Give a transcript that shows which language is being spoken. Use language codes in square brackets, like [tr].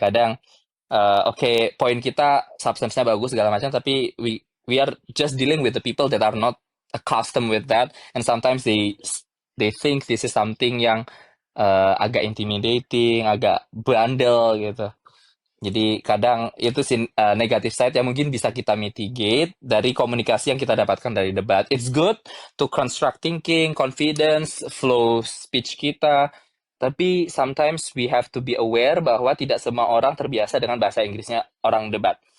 [id] Kadang oke, poin kita substance-nya bagus segala macam, [en] tapi we are just dealing with the people that are not accustomed with that, and sometimes they think this is something [id] yang agak intimidating, agak bandel gitu. Jadi kadang itu sih negative side yang mungkin bisa kita mitigate dari komunikasi yang kita dapatkan dari debat. [en] It's good to construct thinking, confidence, flow speech kita. [id] Tapi [en] sometimes we have to be aware [id] bahwa tidak semua orang terbiasa dengan bahasa Inggrisnya orang debat.